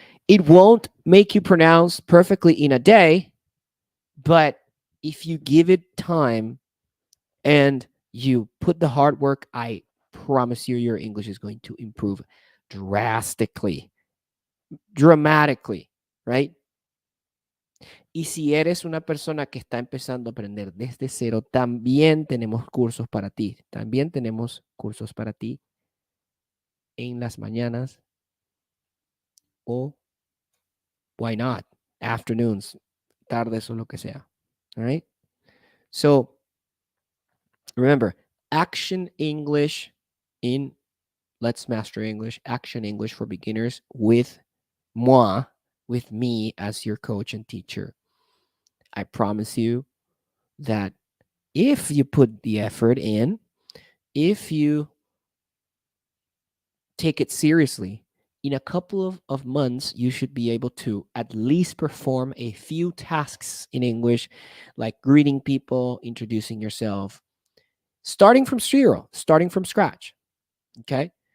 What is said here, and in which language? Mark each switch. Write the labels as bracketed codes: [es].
[en] It won't make you pronounce perfectly in a day, but if you give it time and you put the hard work, I promise you your English is going to improve drastically, dramatically, right? [es] Y si eres una persona que está empezando a aprender desde cero, también tenemos cursos para ti. También tenemos cursos para ti en las mañanas o, [en] why not, afternoons, [es] tardes o lo que sea. [en] All right? So, remember, Action English in Let's Master English, Action English for Beginners with moi, with me as your coach and teacher. I promise you that if you put the effort in, if you take it seriously, in a couple of months, you should be able to at least perform a few tasks in English, like greeting people, introducing yourself, starting from zero, starting from scratch. Okay.